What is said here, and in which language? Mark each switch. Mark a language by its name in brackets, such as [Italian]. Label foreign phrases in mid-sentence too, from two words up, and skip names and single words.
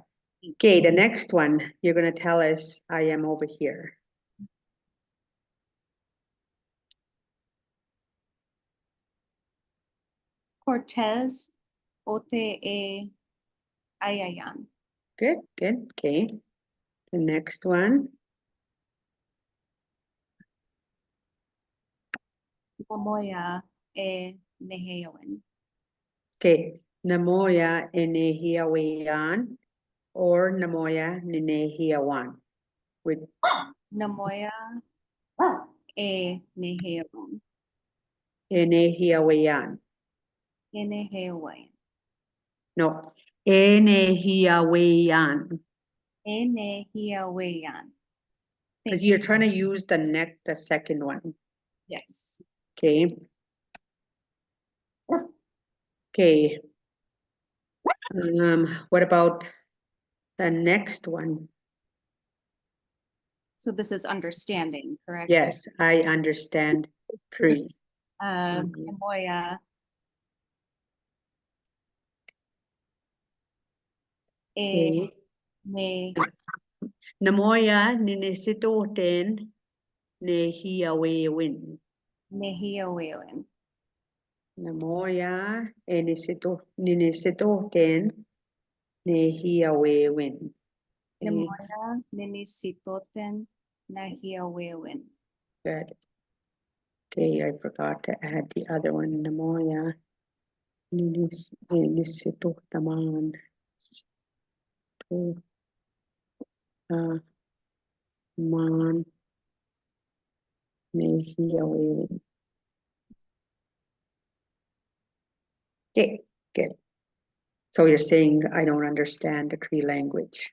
[English] Okay, the next one, you're gonna tell us, I am over here. [Cree] Cortez Ote Ayayan. [English] Good, okay. The next one, [Cree] Namoya Neheowen. [English] okay. [Cree] Namoya Enehiaweyan or Namoya Nenehiawan. [English] With [Cree] Namoya Neheowen. Enehiaweyan. Neheowen. No, Enehiaweyan. Neheowen. [English] Because you're trying to use the second one. Yes. Okay. Okay. What about the next one? So this is understanding, correct? Yes, I understand Cree. [Cree] Namoya [English] Okay. [Cree] Ne Namoya ninisitoten nehiawewin. Neheowen. Namoya ninisitoten nehiawewin. Namoya Ninisitoten Nahiawewen. [English] Good. Okay, I forgot to add the other one. [Cree] Namoya ninisitotaman. Man nehiawewin. [English] Okay, good. So you're saying I don't understand the Cree language.